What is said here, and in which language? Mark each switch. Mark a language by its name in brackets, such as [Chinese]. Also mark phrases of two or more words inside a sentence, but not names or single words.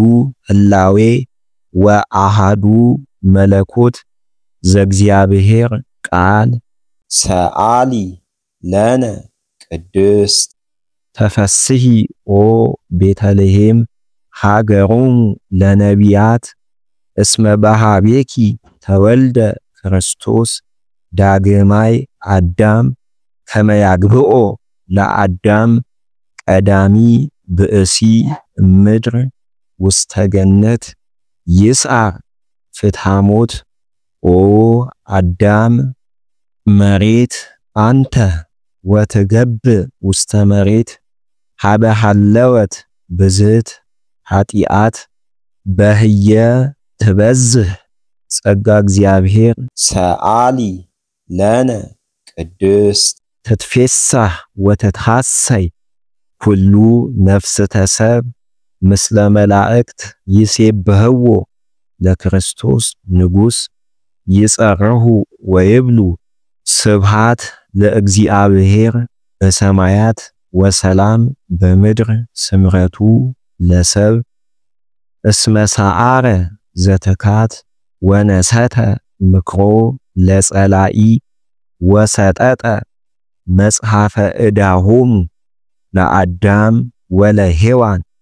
[Geez] ህላዌ ወአሃዱ መለኮት ዘእግዚአብሔር ቃል ሰአሊ ለነ ቅድስት ተፈስሒ ኦ ቤተልሔም ሃገሮሙ ለነቢያት እስመ በሃቤኪ ተወልደ ክርስቶስ ዳግማይ አዳም ከመ ያግብኦ ለአዳም ቀዳሚ ብእሲ ምድር ውስተ ገነት ይስዓር ፍትሐሞት ኦ አዳም መሬት አንተ ወትገብእ ውስተ መሬት ሀበ ሀለወት ብዝት ኃጢአት በህየ ትበዝህ ጸጋ እግዚአብሔር ሰአሊ ለነ ቅድስት ትትፌሳህ ወትትሐሰይ ኩሉ ነፍስተ ሰብ ምስለ መላእክት ይሴብህዎ ለክርስቶስ ንጉሥ ይጸርሁ ወይብሉ ስብሃት ለእግዚአብሔር በሰማያት ወሰላም በምድር ስምረቱ ለሰብ እስመ ሰዓረ ዘትካት ወነሰተ ምክሮ ለጸላኢ ወሰጠጠ መጽሐፈ ዕዳሆሙ ለአዳም ወለሔዋን